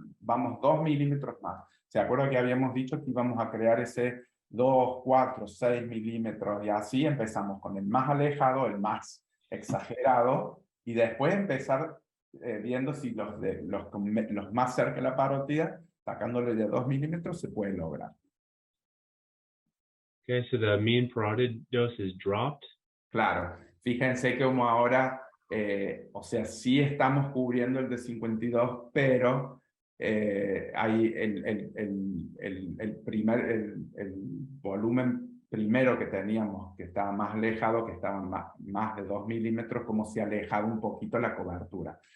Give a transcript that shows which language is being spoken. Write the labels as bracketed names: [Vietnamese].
[Spanish] Vamos 2 milímetros más. ¿Se acuerdan que habíamos dicho que íbamos a crear ese 2, 4, 6 milímetros? Y así empezamos con el más alejado, el más exagerado, y después empezar viendo si los más cerca de la parótida, sacándole de 2 milímetros, se puede lograr. [English] okay. So the mean parotid dose is dropped. [Spanish] Claro, fíjense como ahora, o sea, sí estamos cubriendo el de 52, pero hay el volumen primero que teníamos, que estaba más alejado, que estaba más de 2 milímetros, como si alejaba un poquito la cobertura.